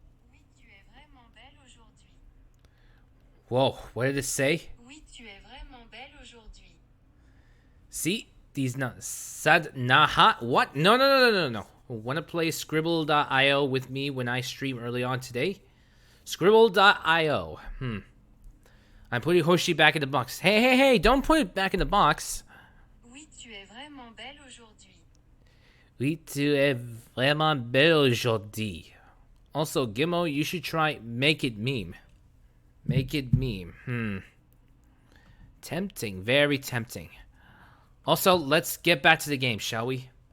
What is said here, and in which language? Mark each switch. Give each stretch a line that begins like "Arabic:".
French: Oui, tu es vraiment belle aujourd'hui.
English: Whoa, what did it say?
French: Oui, tu es vraiment belle aujourd'hui.
English: See, these not Sadhanaha. What? No. Want to play Scribble.io with me when I stream early on today? Scribble.io. I'm putting Hoshi back in the box. Hey, don't put it back in the box.
French: Oui, tu es vraiment belle aujourd'hui. Oui, tu es vraiment belle aujourd'hui.
English: Also, Gimmo, you should try Make It Meme. Make It Meme. Tempting, very tempting. Also, let's get back to the game, shall we?